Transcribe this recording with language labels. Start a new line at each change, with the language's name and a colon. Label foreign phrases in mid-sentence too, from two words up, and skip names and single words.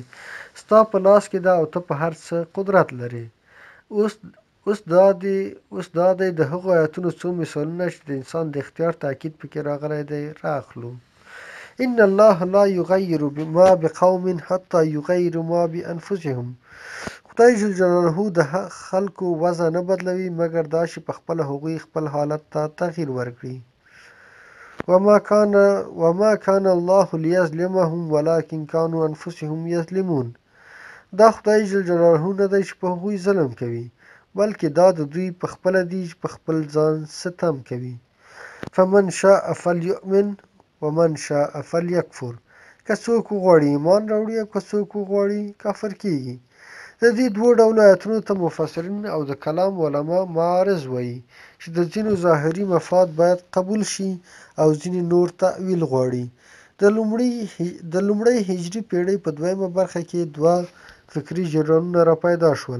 Pashto: ستا په لاس کې ده او ته په هر څه قدرت لرې. اوس دا دی د هغو آیاتونو څو مثالونه چې د انسان د اختیار تاکید پکې راغلی دی رااخلو.
Arabic: ان الله لا یغیر ما بقوم حتی یغیروا ما بانفسهم.
Pashto: خدای
Arabic: جل جلاله
Pashto: د خلکو وضع نه بدلوي مګر دا چې په خپله هغوی خپل حالت ته تغییر ورکړي.
Arabic: وما كان الله ليظلمهم ولكن كانوا انفسهم يظلمون.
Pashto: دا خدای
Arabic: جل جلاله
Pashto: نه دی چې په هغوی ظلم کوي بلکې دا د دوی په خپله دي چې په خپل ځان ستم کوي.
Arabic: فمن شاء فلیؤمن ومن شاء فلیکفر.
Pashto: که څوک وغواړي ایمان راوړي او که څوک وغواړي کافر کیږي. د دې دوو ډولو آیتونو ته مفسرین او د کلام علما معارض وایي چې د ځینو ظاهري مفاد باید قبول شي او ځینې نور تأویل غواړي. د لومړۍ هجري پېړۍ په دویمه برخه کې دوه فکري جریانونه راپیدا شول.